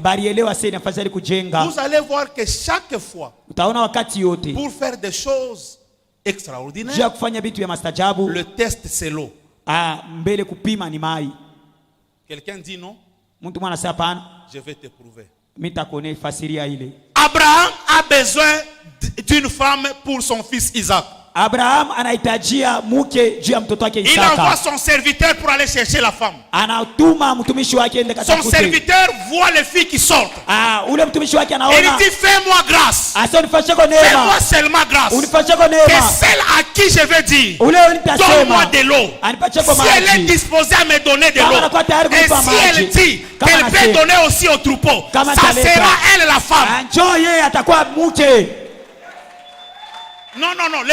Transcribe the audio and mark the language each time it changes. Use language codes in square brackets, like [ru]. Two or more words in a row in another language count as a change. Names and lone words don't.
[fr] Vous allez voir que chaque fois, pour faire des choses extraordinaire, le test c'est l'eau. Quelqu'un dit non, je vais te prouver. Abraham a besoin d'une femme pour son fils Isaac. [sw] Abraham anahitajia mke juu ya mtoto wake Isaka. [fr] Il envoie son serviteur pour aller chercher la femme. [sw] Anatuma mtumishi wake ende katafute. [fr] Son serviteur voit les filles qui sortent. [sw] Ule mtumishi wake anaona. [fr] Il dit fais-moi grâce. [sw] Unifanyie kwa neema. [fr] Fais-moi seulement grâce. [sw] Unifanyie kwa neema. [fr] Que celle à qui je vais dire, donne-moi de l'eau. Si elle est disposée à me donner de l'eau, et si elle dit qu'elle peut donner aussi au troupeau, ça sera elle la femme. Non, non, non.